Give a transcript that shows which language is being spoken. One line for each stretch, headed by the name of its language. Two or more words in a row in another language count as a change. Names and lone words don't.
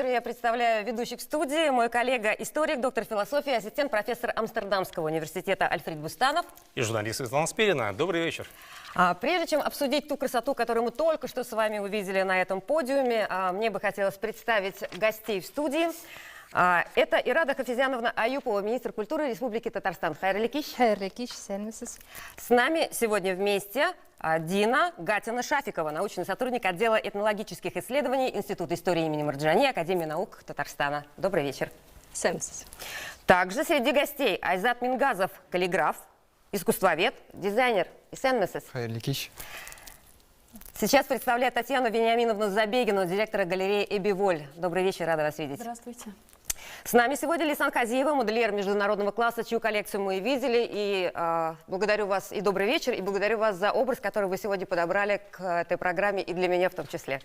Russian: Я представляю ведущих в студии. Мой коллега, историк, доктор философии, ассистент профессор Амстердамского университета Альфред Бустанов. И журналист Светлана Спирина. Добрый вечер. Прежде чем обсудить ту красоту, которую мы только что с вами увидели на этом подиуме, мне бы хотелось представить гостей в студии. Это Ирада Хафизяновна Аюпова, министр культуры Республики Татарстан.
Tatar: Хайырлы кич.
Russian: С нами сегодня вместе Дина Гатина-Шафикова, научный сотрудник отдела этнологических исследований Института истории имени Марджани, Академии наук Татарстана. Добрый вечер. Также среди гостей Айзат Мингазов, каллиграф, искусствовед, дизайнер.
Tatar: Хайырлы кич.
Russian: Сейчас представляю Татьяну Вениаминовну Забегину, директора галереи «Эбиволь». Добрый вечер, рада вас видеть. Здравствуйте. С нами сегодня Лейсан Казиева, модельер международного класса, чью коллекцию мы видели. И благодарю вас, и добрый вечер, и благодарю вас за образ, который вы сегодня подобрали к этой программе, и для меня в том числе.